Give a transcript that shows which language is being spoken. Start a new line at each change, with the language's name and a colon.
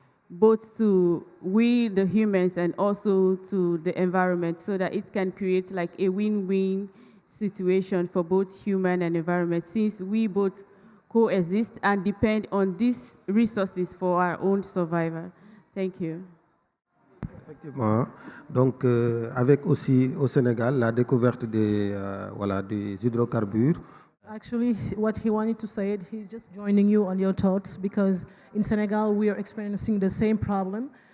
English: both to we, the humans, and also to the environment, so that it can create like a win-win situation for both human and environment, since we both coexist and depend on these resources for our own survival. Thank you.
French: Effectivement. Donc, avec aussi au Sénégal la découverte des hydrocarbures.
English: Actually, what he wanted to say, he's just joining you on your thoughts, because in Senegal we are experiencing the same problem.